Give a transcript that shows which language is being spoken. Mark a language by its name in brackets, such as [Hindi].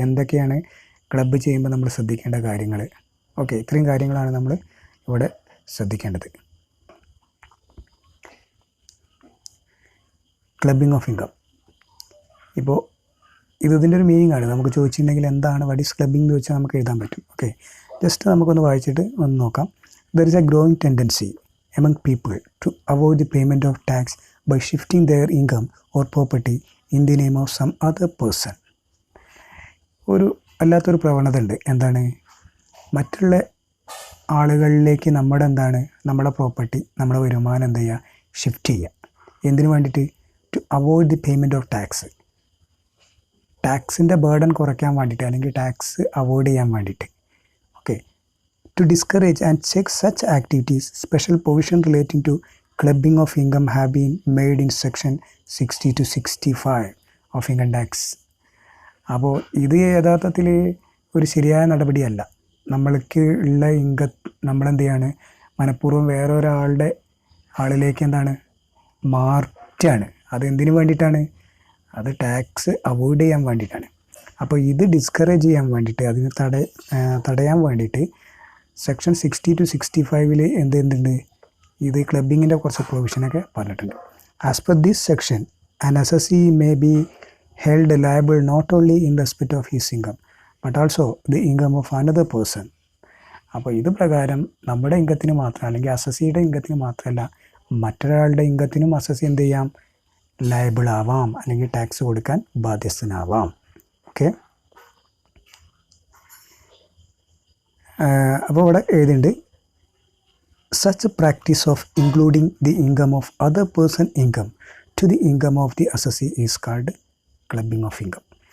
[Malayalam] എന്തൊക്കെയാണ് ക്ലബ്ബ് ചെയ്യുമ്പോൾ നമ്മൾ ശ്രദ്ധിക്കേണ്ട കാര്യങ്ങൾ. ഓക്കെ, ഇത്രയും കാര്യങ്ങളാണ് നമ്മൾ ഇവിടെ ശ്രദ്ധിക്കേണ്ടത്. Clubbing of income. ഇപ്പോൾ ഇതിൻ്റെ ഒരു മീനിങ് ആണ്. നമുക്ക് ചോദിച്ചിട്ടുണ്ടെങ്കിൽ എന്താണ് [English] what is clubbing [Malayalam] എന്ന് ചോദിച്ചാൽ നമുക്ക് എഴുതാൻ പറ്റും. ഓക്കെ, ജസ്റ്റ് നമുക്കൊന്ന് വായിച്ചിട്ട് ഒന്ന് നോക്കാം. [English] There is a growing tendency among people to avoid the payment of tax by shifting their income or property in the name of some other person. [Malayalam] ഒരു അല്ലാത്തൊരു പ്രവണത ഉണ്ട്. എന്താണ്, മറ്റുള്ള ആളുകളിലേക്ക് നമ്മുടെ പ്രോപ്പർട്ടി, നമ്മുടെ വരുമാനം എന്ത് ചെയ്യുക, ഷിഫ്റ്റ് ചെയ്യുക. എന്തിനു വേണ്ടിയിട്ട്? [English] To avoid the payment of tax. [Malayalam] ടാക്സിൻ്റെ burden കുറയ്ക്കാൻ വേണ്ടിയിട്ട്, അല്ലെങ്കിൽ ടാക്സ് അവോയ്ഡ് ചെയ്യാൻ വേണ്ടിയിട്ട്. [English] Okay, to discourage and check such activities, special provision relating to clubbing of income have been made in section 60 to 65 of income tax. [Malayalam] അപ്പോൾ ഇത് യഥാർത്ഥത്തിൽ ഒരു ശരിയായ നടപടിയല്ല. നമ്മൾക്ക് ഉള്ള നമ്മളെന്ത് ചെയ്യാണ്, മനഃപൂർവ്വം വേറൊരാളുടെ ആളിലേക്ക് എന്താണ് മാറ്റാണ്. അതെന്തിനു വേണ്ടിയിട്ടാണ്? അത് ടാക്സ് അവോയ്ഡ് ചെയ്യാൻ വേണ്ടിയിട്ടാണ്. അപ്പോൾ ഇത് ഡിസ്കറേജ് ചെയ്യാൻ വേണ്ടിയിട്ട്, അതിന് തടയാൻ വേണ്ടിയിട്ട് സെക്ഷൻ 60 to 65 എന്തുണ്ട്, ഇത് ക്ലബിങ്ങിൻ്റെ കുറച്ച് പ്രൊവിഷനൊക്കെ പറഞ്ഞിട്ടുണ്ട്. [English] As per this section an assessee may be held liable not only in respect of his income but also the income of another person. [Malayalam] അപ്പോൾ ഇത് പ്രകാരം നമ്മുടെ ഇൻകത്തിന് മാത്രം, അല്ലെങ്കിൽ അസസിയുടെ ഇൻകത്തിന് മാത്രമല്ല, മറ്റൊരാളുടെ ഇൻകത്തിനും അസസി എന്ത് ചെയ്യാം, ലയബിൾ ആവാം, അല്ലെങ്കിൽ ടാക്സ് കൊടുക്കാൻ ബാധ്യസ്ഥനാവാം. [English] Okay, അപ്പോൾ ഇവിടെ എഴുതിയിട്ടുണ്ട്, such practice of including the income of other person income to the income of the assessee is called clubbing of income.